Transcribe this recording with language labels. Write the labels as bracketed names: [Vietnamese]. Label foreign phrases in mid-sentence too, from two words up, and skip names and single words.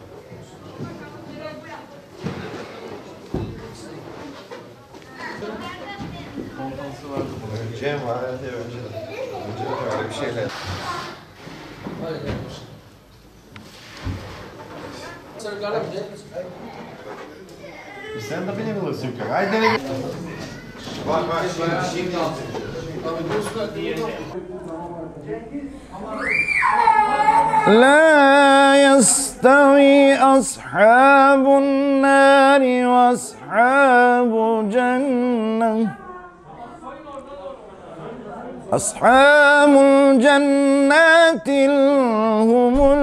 [Turkish] Cem var ya önce de. Önce de öyle bir şeyler. Sen de beni bulursun. Haydi dene. Bak bak şimdi. [Arabic] لا يستوي أصحاب النار وأصحاب الجنة أصحاب الجنات هم